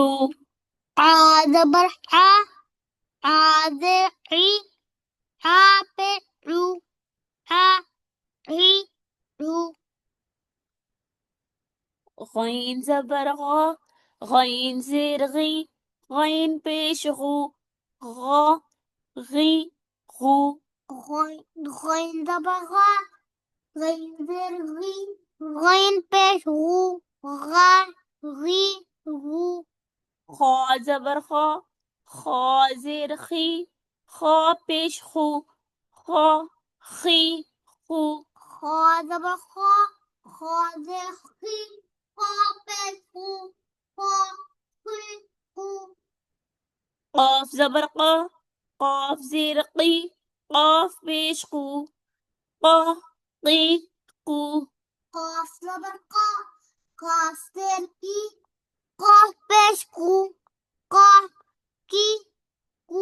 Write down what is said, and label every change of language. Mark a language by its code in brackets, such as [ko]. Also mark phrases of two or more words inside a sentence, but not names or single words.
[ur] آ زبر آ، آ زیر ای، آ پیش عو، آ عی عو. غین زبر غا، غین زیر غی، غین پیش غو، غا غی غو۔ غین زبر غا، غین زیر غی، غین پیش غو، غا غی غو. خا زبر خا، خا زیر خی، خا پیش خو، خا خی خو۔ خا زبر خا، خا زیر خی، خا پیش خو، خا خی خو. قاف زبر قا، قاف زیر قی، قاف پیش قو، قا قی قو۔ قاف زبر قا، قاف زیر ای، قاف پیش قو، قاف کی قو.